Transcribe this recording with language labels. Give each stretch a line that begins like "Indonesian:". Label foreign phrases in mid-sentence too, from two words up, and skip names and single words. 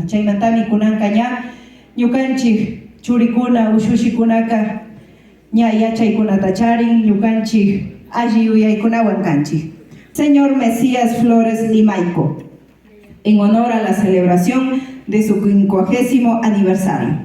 Quechua: Chaymantami kunanka ña, Ñukanchik Churikuna, Ushushikunaka, ña Yachaykunata charin, Ñukanchik Alli Yuyaykunawan kanchik.
Spanish: Señor Mesías Flores Limaico, en honor a la celebración de su 50º aniversario.